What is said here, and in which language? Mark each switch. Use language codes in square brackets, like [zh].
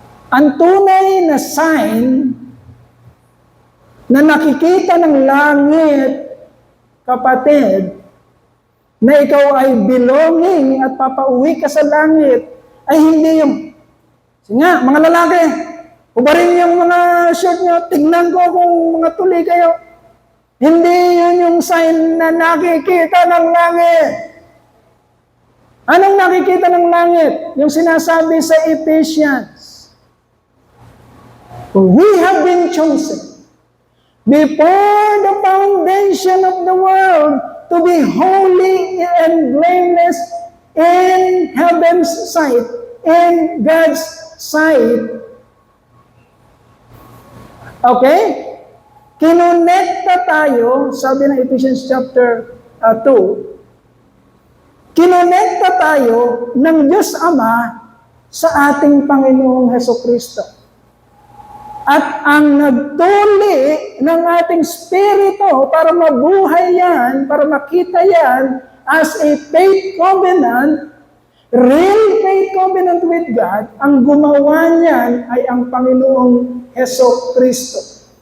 [tl] Ang tunay na sign na nakikita ng langit, kapatid, na ikaw ay belonging at papauwi ka sa langit, ay hindi yung, sige nga, mga lalaki, ubarin yung mga shirt nyo, tignan ko kung mga tuli kayo. Hindi yun yung sign na nakikita ng langit. Anong nakikita ng langit? Yung sinasabi sa Ephesians. [en] For we have been chosen before the foundation of the world to be holy and blameless in heaven's sight, in God's sight. Okay? [tl] Kinonekta tayo, sabi ng Ephesians chapter 2, kinonekta tayo ng Diyos Ama sa ating Panginoong Hesukristo. At ang nagtuli ng ating spirito para mabuhay yan, para makita yan [en] as a faith covenant, real faith covenant with God, [tl] ang gumawa niyan ay ang Panginoong Hesukristo.